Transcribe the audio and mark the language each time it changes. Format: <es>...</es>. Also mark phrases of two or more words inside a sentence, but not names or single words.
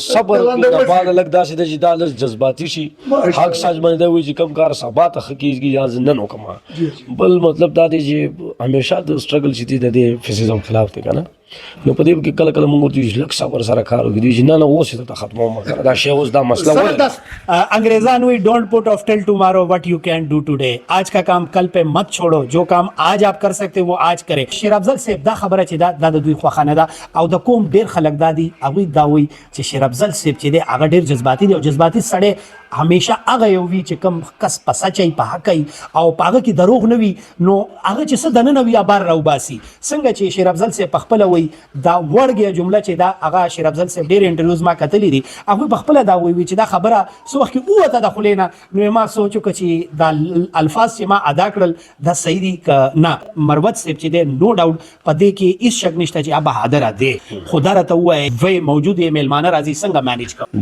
<ps>صبر د بعد لږ داسې ده چې دا لږ جذباتي شي حق ساج باندې دا وایي چې کوم کار سبا ته ښه کېږي یا زه نن وکړم بل مطلب دا دی چې همیشه د سټرګل چې دی د دې فیسیزم خلاف دی که نه نو په دې کې کله کله موږ ورته لږ صبر سره کار وکړو چې نه اوس یې درته ختموم دا شی اوس دا مسله زبردست انګریزان</ps> <en>we don't put off till tomorrow what you can do today</en> <ur>آج کا کام کل پہ مت چھوڑو جو کام آج آپ کر سکتے وہ آج کرے</ur> <ps>شیر افضل صاحب دا خبره چې دا د دوی خوښه نه ده او د کوم ډېر خلک دا دي هغوی دا وایي چې شیر افضل صاحب چې دی هغه ډېر جذباتي دی او جذباتي سړی همیشه هغه یو وي چې کوم کس په سچ وي په حق وي او په هغه کې دروغ نه وي نو هغه چې څه دننه وي بار راوباسي څنګه چې شیر افضل صاحب په خپله وایي دا وړګې جمله چې دا هغه شیر افضل صاحب ډېر انټرویوز ما کتلي دي هغوی په خپله دا وایي چې دا خبره څه وخت کې ووته د خولې نه نو ما سوچ وکړه چې دا الفاظ چې ما ادا کړل دا صحیح دي که نه مروت صاحب چې دی نو ډاوټ په دې کې هېڅ شک نشته چې هغه بهادره دی خو دا راته ووایئ وی موجود یې میلمانه راځي څنګه مینیج کوم</ps>